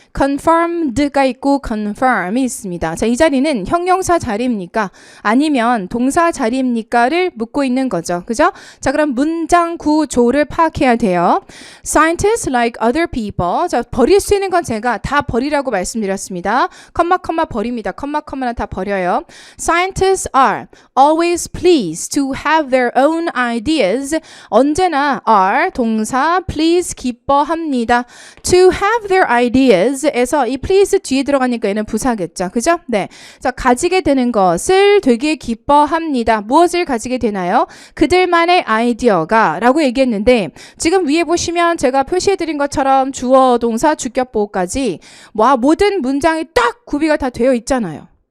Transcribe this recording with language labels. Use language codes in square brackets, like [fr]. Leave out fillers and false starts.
[ko] confirmed가 있고 confirm이 있습니다. 자, 이 자리는 형용사 자리입니까? 아니면 동사 자리입니까?를 묻고 있는 거죠. 그죠? 자, 그럼 문장 구조를 파악해야 돼요. [en] Scientists like other people. [ko] 자, 버릴 수 있는 건 제가 다 버리라고 버리라고 말씀드렸습니다. 컴마 버립니다. 컴마는 다 버려요. [en] Scientists are always pleased to have their own ideas. [ko] 언제나 are 동사 please 기뻐합니다. [en] To have their ideas [ko] 에서 이 please 뒤에 들어가니까 얘는 부사겠죠. 그죠? 네. 자, 가지게 되는 것을 되게 기뻐합니다. 무엇을 가지게 되나요? 그들만의 아이디어가 라고 얘기했는데 지금 위에 보시면 제가 표시해드린 것처럼 주어, 동사, 주격, 보호까지 모든 문장이 딱 구비가 다 되어 있잖아요.